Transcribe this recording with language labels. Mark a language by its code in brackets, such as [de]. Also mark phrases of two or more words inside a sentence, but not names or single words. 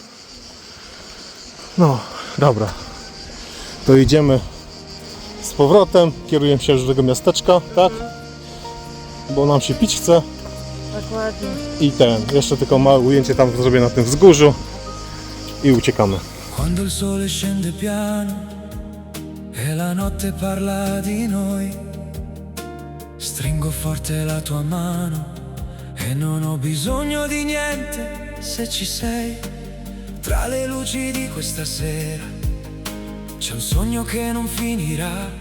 [pl] No, dobra. To idziemy z powrotem, kierujemy się już do tego miasteczka, tak? Bo nam się pić chce. Dokładnie. I jeszcze tylko małe ujęcie tam zrobię na tym wzgórzu i uciekamy. [it] Quando il sole scende piano e la notte parla di noi, stringo forte la tua mano e non ho bisogno di niente se ci sei. Tra le luci di questa sera c'è un sogno che non finirà.